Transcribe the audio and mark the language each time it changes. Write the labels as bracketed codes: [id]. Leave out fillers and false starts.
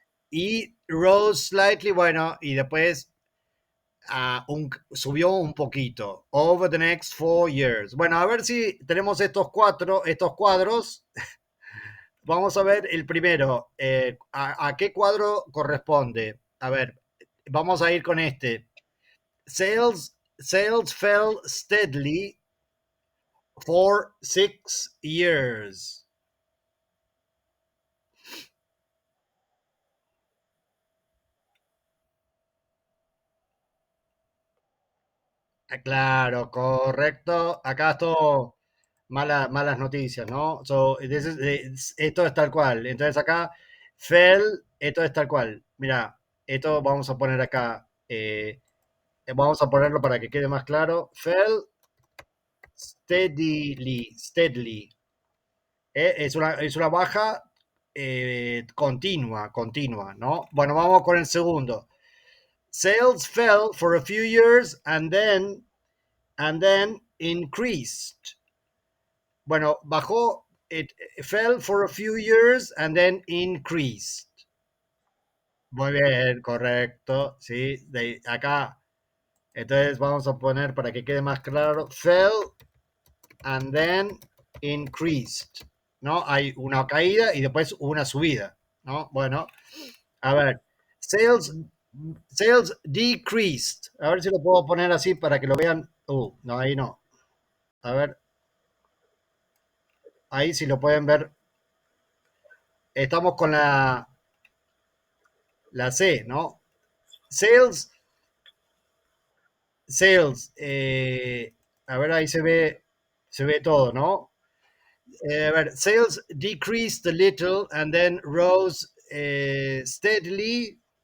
[es] Y [en] rose slightly, [es] bueno, y después subió un poquito. [en] Over the next 4 years. [es] Bueno, a ver si tenemos estos cuadros. Vamos a ver el primero. ¿A qué cuadro corresponde? A ver, vamos a ir con este. [en] Sales fell steadily for 6 years. [es] Claro, correcto. Acá esto, malas noticias, ¿no? So, esto es tal cual. Entonces acá, fell, esto es tal cual. Mira, esto vamos a poner acá. Vamos a ponerlo para que quede más claro. [en] Fell steadily. [es] Es una baja continua, ¿no? Bueno, vamos con el segundo. [en] Sales fell for a few years and then increased. [es] Bueno, bajó, [en] it fell for a few years and then increased. [es] Muy bien, correcto. Sí, acá. Entonces vamos a poner para que quede más claro. [en] Fell and then increased. [es] ¿No? Hay una caída y después una subida. ¿No? Bueno, a ver. [en] Sales, sales decreased. [es] A ver si lo puedo poner así para que lo vean. No, ahí no. A ver, ahí si lo pueden ver. Estamos con la C, ¿no? Sales, a ver, ahí se ve todo, ¿no? A ver, [en] sales decreased a little and then rose steadily.